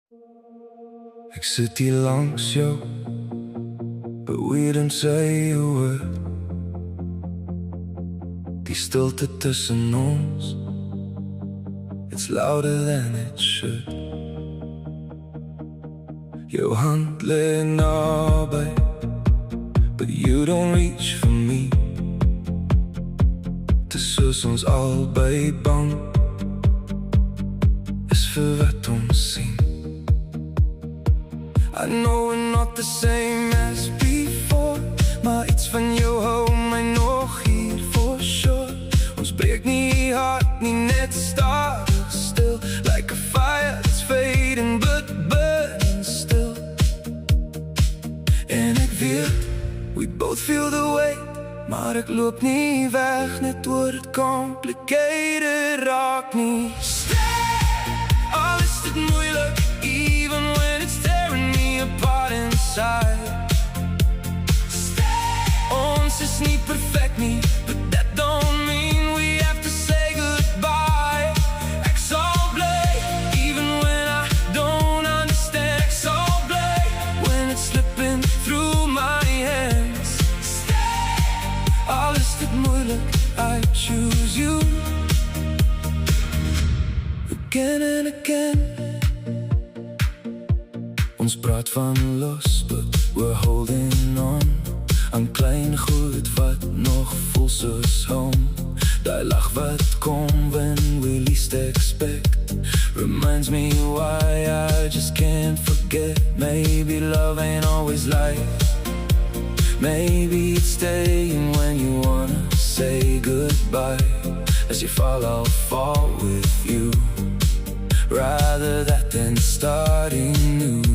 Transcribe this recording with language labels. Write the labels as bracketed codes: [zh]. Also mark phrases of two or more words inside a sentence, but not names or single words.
[af] Ek sit hier langs jou, [en] but we don't say a word. [af] Die stilte tussen ons, [en] it's louder than it should. [af] Jou hand lê naby, [en] but you don't reach for me. [af] Dis soos ons albei bang is vir wat ons sien. [en] I know we're not the same as before, [af] maar iets van jou hou my nog hier [en] for sure. [af] Ons breek nie hart nie, net stadig stil, [en] like a fire that's fading but burning still. [af] En ek weet, [en] we both feel the weight, [af] maar ek loop nie weg, net oor het complicated raak nie. Al is dit moeilik, [en] even when it's tearing me apart inside. [af] Ons is nie perfect nie, [en] but that don't mean we have to say goodbye. [af] Ek sal bly, [en] even when I don't understand. [af] Ek sal bly, [en] when it's slipping through my hands. [af] Al is dit moeilik, [en] I choose you again and again. [af] Ons praat van los, [en] but we're holding on [af] aan klein goed wat nog voel soos home. Die lag wat kom [en] when we least expect reminds me why I just can't forget. Maybe love ain't always like, maybe it's staying when you wanna say goodbye. As you fall, I'll fall with you, rather that than starting new.